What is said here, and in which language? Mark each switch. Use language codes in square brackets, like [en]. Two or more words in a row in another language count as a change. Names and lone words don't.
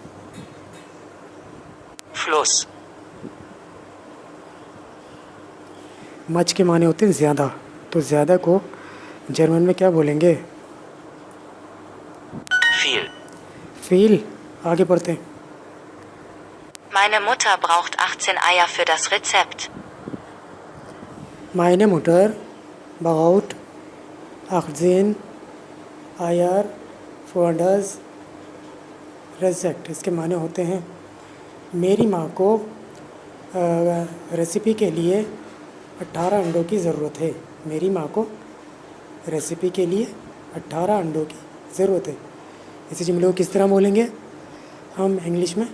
[hi] Fluss, मच के माने होते हैं ज़्यादा, तो ज़्यादा को जर्मन में क्या बोलेंगे? viel, फील। आगे बढ़ते हैं। [de] Meine Mutter braucht 18 Eier für das Rezept. Meine Mutter braucht 18 Eier für das Rezept, [hi] इसके माने होते हैं मेरी माँ को रेसिपी के लिए 18 अंडों की ज़रूरत है। मेरी माँ को रेसिपी के लिए 18 अंडों की ज़रूरत है। इसी जुमले को किस तरह बोलेंगे हम इंग्लिश में?